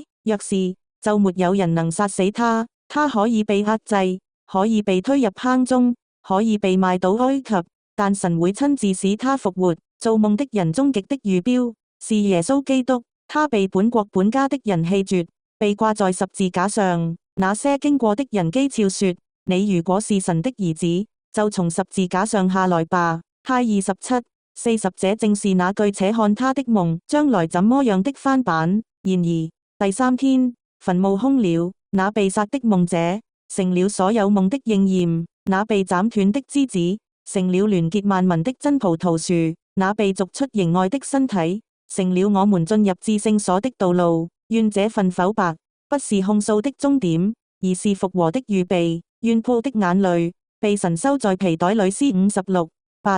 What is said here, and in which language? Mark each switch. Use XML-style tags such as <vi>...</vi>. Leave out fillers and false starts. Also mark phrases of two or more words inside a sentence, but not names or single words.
<zh>若是，就沒有人能殺死他。他可以被壓制，可以被推入坑中，可以被賣到埃及，但神會親自使他復活。做夢的人終極的預標是耶穌基督，他被本國本家的人棄絕，被掛在十字架上。那些經過的人譏笑說：你如果是神的兒子，就從十字架上下來吧。太27:40。這正是那句且看他的夢將來怎麼樣的翻版。然而第三天，墳墓空了，那被殺的夢者成了所有夢的應驗，那被斬斷的枝子成了聯結萬民的真葡萄樹，那被逐出營外的身體成了我們進入至聖所的道路。願這份剖白不是控訴的終點，而是復和的預備。願鋪的眼淚被神收在皮袋裏。C56:8。</zh>